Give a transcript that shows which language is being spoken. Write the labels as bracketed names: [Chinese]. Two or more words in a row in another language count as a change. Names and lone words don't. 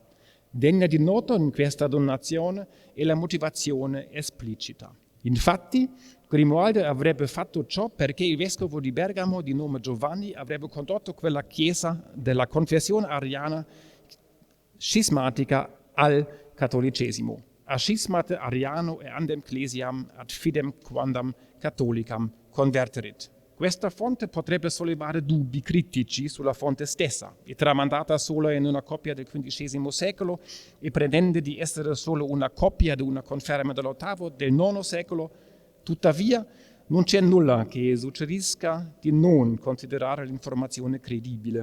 [Italian] Degna di nota in questa donazione è la motivazione esplicita. Infatti, Grimoaldo avrebbe fatto ciò perché il Vescovo di Bergamo, di nome Giovanni, avrebbe condotto quella chiesa della confessione ariana scismatica al cattolicesimo. [Latin] A schismate ariano e andem ecclesiam ad fidem quandam catholicam converterit. [Italian] Questa fonte potrebbe sollevare dubbi critici sulla fonte stessa. È tramandata solo in una copia del XV secolo e pretende di essere solo una copia di una conferma dell'8° del IX secolo. Tuttavia, non c'è nulla che suggerisca di non considerare l'informazione credibile.